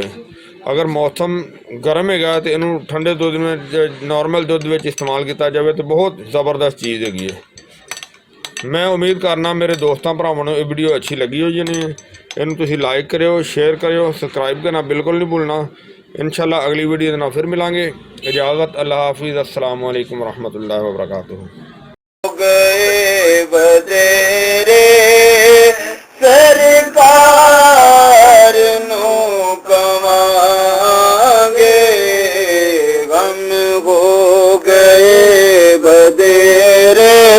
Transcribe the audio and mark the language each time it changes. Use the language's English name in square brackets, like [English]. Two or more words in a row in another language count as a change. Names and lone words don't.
[Punjabi] ਅਗਰ ਮੌਸਮ ਗਰਮ ਹੈਗਾ ਤਾਂ ਇਹਨੂੰ ਠੰਡੇ ਦੁੱਧ ਵਿੱਚ ਨੋਰਮਲ ਦੁੱਧ ਵਿੱਚ ਇਸਤੇਮਾਲ ਕੀਤਾ ਜਾਵੇ ਤਾਂ ਬਹੁਤ ਜ਼ਬਰਦਸਤ ਚੀਜ਼ ਹੈਗੀ ਹੈ। ਮੈਂ ਉਮੀਦ ਕਰਨਾ ਮੇਰੇ ਦੋਸਤਾਂ ਭਰਾਵਾਂ ਨੂੰ ਇਹ ਵੀਡੀਓ ਅੱਛੀ ਲੱਗੀ ਹੋਈ ਜਾਣੀ ਹੈ। ਇਹਨੂੰ ਤੁਸੀਂ ਲਾਈਕ ਕਰਿਓ, ਸ਼ੇਅਰ ਕਰਿਓ, ਸਬਸਕ੍ਰਾਈਬ ਕਰਨਾ ਬਿਲਕੁਲ ਨਹੀਂ ਭੁੱਲਣਾ। ਇਨਸ਼ਾਅੱਲਾ ਅਗਲੀ ਵੀਡੀਓ ਦੇ ਨਾਲ ਫਿਰ ਮਿਲਾਂਗੇ। ਇਜਾਜ਼ਤ, ਅੱਲਾਹ ਹਾਫਿਜ਼, [Arabic] السلام عليكم رحمة الله وبركاته. [Punjabi] ਸਰਕਾਰ ਨੂੰ ਕਹਾਂਗੇ, ਗ਼ਮ ਹੋ ਗਏ ਬਥੇਰੇ।